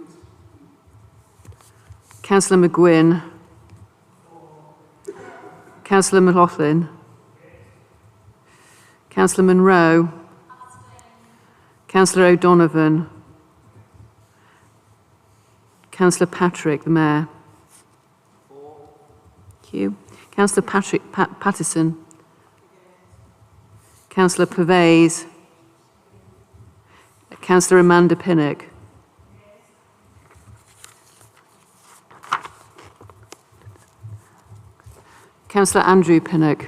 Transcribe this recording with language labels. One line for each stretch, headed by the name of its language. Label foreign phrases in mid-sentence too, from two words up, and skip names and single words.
English: Councillor McGuinn. Councillor M'Laughlin. Councillor Munro. Councillor O'Donovan. Councillor Patrick, the Mayor. Thank you. Councillor Pattison. Councillor Pervez. Councillor Amanda Pinnock. Councillor Andrew Pinnock.